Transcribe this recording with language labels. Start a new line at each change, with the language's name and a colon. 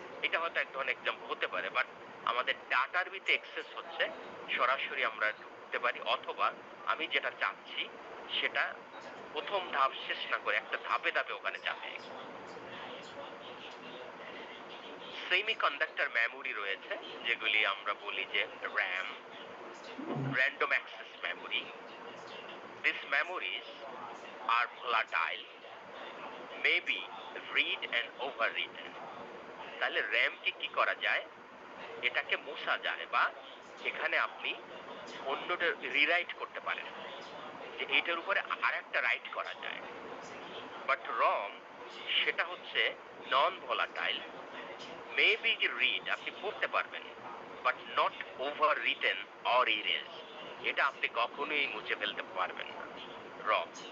Bangla: এটা হয়তো এক ধরনের এক্সাম্পল হতে পারে, বাট আমাদের ডাটার ভিতরে অ্যাক্সেস হচ্ছে সরাসরি আমরা ঢুকতে পারি, অথবা আমি যেটা চাচ্ছি সেটা প্রথম ধাপ শেষ না করে একটা ধাপে ধাপে ওখানে যাবে। সেমিকন্ডাক্টর মেমোরি রয়েছে যেগুলি আমরা বলি যে RAM, random access memory.
English: These memories are volatile, may be read and overwritten.
Bangla: তাহলে RAM কে কি করা যায়? এটাকে মোছা যায়, বা এখানে আপনি অন্যটা রিরাইট করতে পারেন, যে এটার উপরে আরেকটা রাইট করা যায়। বাট রম সেটা হচ্ছে non volatile,
English: may be read,
Bangla: আপনি পড়তে পারবেন,
English: but not overwritten or erase,
Bangla: এটা আপনি কখনোই মুছে ফেলতে পারবেন না রম।